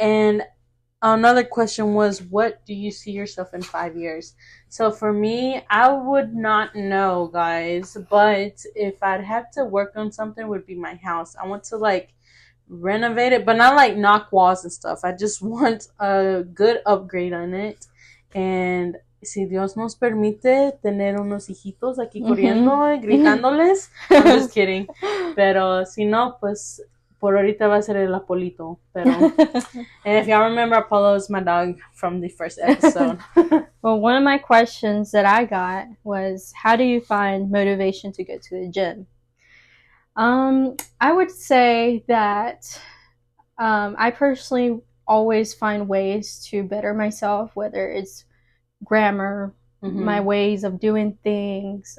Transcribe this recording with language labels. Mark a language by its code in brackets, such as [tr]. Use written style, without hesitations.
[en] And another question was, what do you see yourself in 5 years? So for me, I would not know, guys, but if I'd have to work on something, it would be my house. I want to like renovate it, but not like knock walls and stuff. I just want a good upgrade on it. [es] And si Dios nos permite tener unos hijitos aquí corriendo y gritándoles, [en] I'm just kidding. [es] Pero si no, pues por ahorita va a ser el Apolito. [en] Pero and if y'all remember, Apollo is my dog from the first episode. Well, one of my questions that I got was, how do you find motivation to go to the gym? I would say that I personally always find ways to better myself, whether it's grammar, my ways of doing things.